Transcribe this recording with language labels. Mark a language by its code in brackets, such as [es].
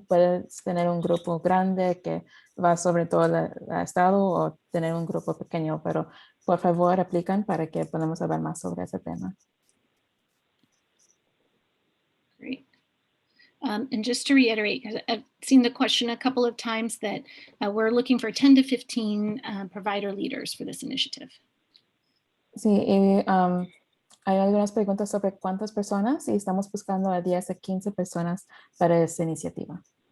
[es] Puedes tener un grupo grande que va sobre todo el estado, o tener un grupo pequeño, pero por favor aplican para que podamos hablar más sobre ese tema. [en] Great. And just to reiterate, because I've seen the question a couple of times, that we're looking for 10 to 15 provider leaders for this initiative. [es] Sí, y hay algunas preguntas sobre cuántas personas, y estamos buscando a 10 a 15 personas para esta iniciativa.